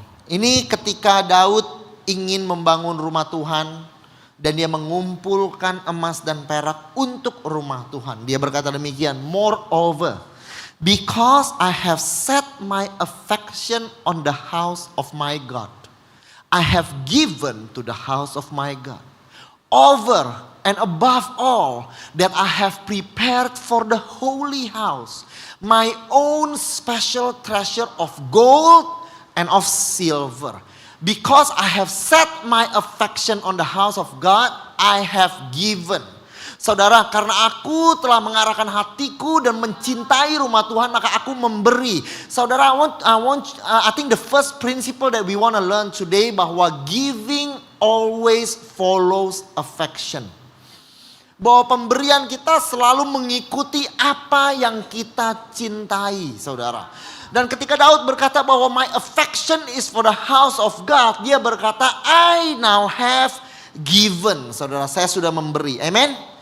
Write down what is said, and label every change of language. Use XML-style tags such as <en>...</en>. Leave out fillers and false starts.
<id>Ini ketika Daud ingin membangun rumah Tuhan dan dia mengumpulkan emas dan perak untuk rumah Tuhan. Dia berkata demikian,</id> <en>moreover, because I have set my affection on the house of my God, I have given to the house of my God. Over and above all that I have prepared for the holy house, my own special treasure of gold and of silver. Because I have set my affection on the house of God, I have given.</en> <id>Saudara, karena aku telah mengarahkan hatiku dan mencintai rumah Tuhan, maka aku memberi.</id> <en>Saudara, I think the first principle that we want to learn today</en> <id>bahwa</id> <en>giving always follows affection.</en> <id>Bahwa pemberian kita selalu mengikuti apa yang kita cintai, saudara. Dan ketika Daud berkata bahwa</id> <en>my affection is for the house of God,</en> <id>dia berkata</id> <en>I now have given.</en> <id>Saudara, saya sudah memberi. Amen.</id>